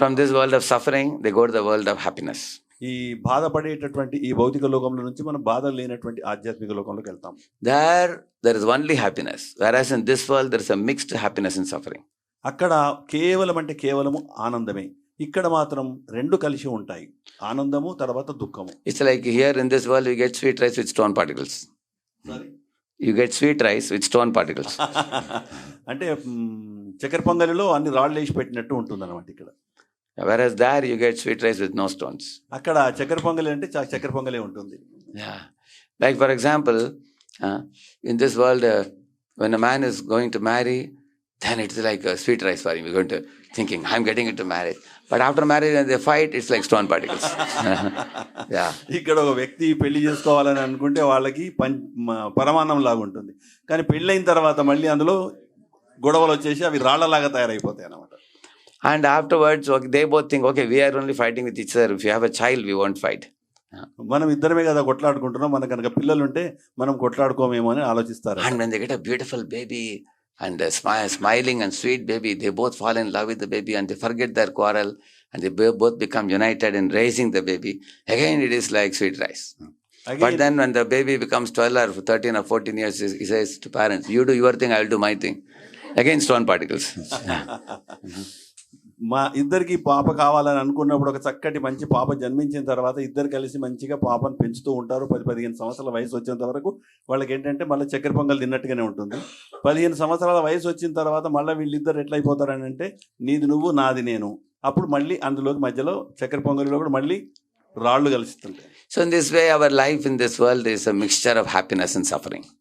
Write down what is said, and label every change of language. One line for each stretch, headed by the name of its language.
English: From this world of suffering, they go to the world of happiness.
Telugu: ఈ బాధపడేటటువంటి ఈ భౌతిక లోకంలో నుంచి మనం బాధ లేనటువంటి ఆధ్యాత్మిక లోకంలోకి వెళ్తాం.
English: There is only happiness, whereas in this world there is a mixed happiness and suffering.
Telugu: అక్కడ కేవలము ఆనందమే, ఇక్కడ మాత్రం రెండు కలిసి ఉంటాయి, ఆనందము తర్వాత దుఃఖము.
English: It's like here in this world you get sweet rice with stone particles. You get sweet rice with stone particles.
Telugu: అంటే చక్కెర పొంగలిలో అన్ని రాళ్ళు వేసి పెట్టినట్టు ఉంటుంది అన్నమాట ఇక్కడ.
English: Whereas there you get sweet rice with no stones.
Telugu: అక్కడ చక్కెర పొంగలి అంటే చక్కెర పొంగలే ఉంటుంది.
English: Yeah. Like for example, in this world, when a man is going to marry, then it's like a sweet rice for him. You're going to thinking, I'm getting into marriage. But after marriage, when they fight, it's like stone particles. Yeah.
Telugu: ఇక్కడ ఒక వ్యక్తి పెళ్లి చేసుకోవాలని అనుకుంటే వాళ్ళకి పరమాన్నం లాగా ఉంటుంది, కానీ పెళ్ళైన తర్వాత మళ్ళీ అందులో గొడవలు వచ్చేసి అవి రాళ్లలాగా తయారైపోతాయి అన్నమాట.
English: And afterwards, they both think, okay, we are only fighting with each other. If you have a child, we won't fight.
Telugu: మనం ఇద్దరమే కదా కొట్లాడుకుంటున్నాం, మనకు కనుక పిల్లలు ఉంటే మనం కొట్లాడుకోమేమో అని ఆలోచిస్తారు.
English: And when they get a beautiful baby and a smiling and sweet baby, they both fall in love with the baby and they forget their quarrel and they both become united in raising the baby. Again, it is like sweet rice. But then when the baby becomes 12 or 13 or 14 years, he says to parents, you do your thing, I will do my thing. Again, stone particles.
Telugu: మా ఇద్దరికి పాప కావాలని అనుకున్నప్పుడు ఒక చక్కటి మంచి పాప జన్మించిన తర్వాత ఇద్దరు కలిసి మంచిగా పాపను పెంచుతూ ఉంటారు. 10-15 సంవత్సరాల వయసు వచ్చేంత వరకు వాళ్ళకి ఏంటంటే మళ్ళీ చక్కెర పొంగల్ తిన్నట్టుగానే ఉంటుంది. 15 సంవత్సరాల వయసు వచ్చిన తర్వాత మళ్ళీ వీళ్ళిద్దరు ఎట్లయిపోతారని అంటే నీది నువ్వు నాది నేను. అప్పుడు మళ్ళీ అందులోకి మధ్యలో చక్కెర పొంగలిలో కూడా మళ్ళీ రాళ్ళు కలుస్తుంటాయి.
English: So in this way, our life in this world is a mixture of happiness and suffering.